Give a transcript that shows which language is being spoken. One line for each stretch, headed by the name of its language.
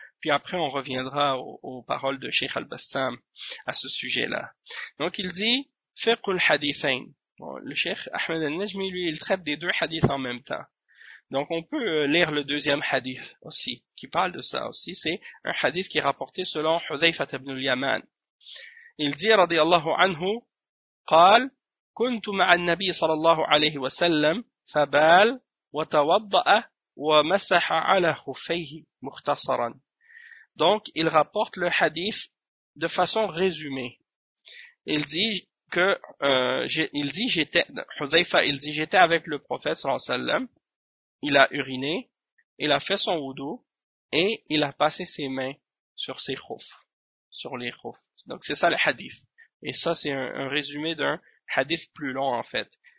French: Puis après, on reviendra aux paroles de Cheikh al-Bassam à ce sujet-là. Donc, il dit « Fiqh al-Hadithain ». Bon, le cheikh Ahmed al-Najmi, lui, il traite des deux hadiths en même temps. Donc, on peut lire le deuxième hadith aussi, qui parle de ça aussi. C'est un hadith qui est rapporté selon Huzaifat ibn al-Yaman. Il dit, radiyallahu anhu,
Arabic: « قال, كنت مع النبي صلى الله عليه وسلم فبال وتوضأ ومسح على خفيه مختصرا. »
French: Donc, il rapporte le hadith de façon résumée. Il dit, j'étais avec le prophète sallallahu alayhi wa sallam, il a uriné, il a fait son wudu et il a passé ses mains sur ses khoufs, sur les khoufs. Donc c'est ça le hadith. Et ça, c'est un résumé d'un hadith plus long en fait.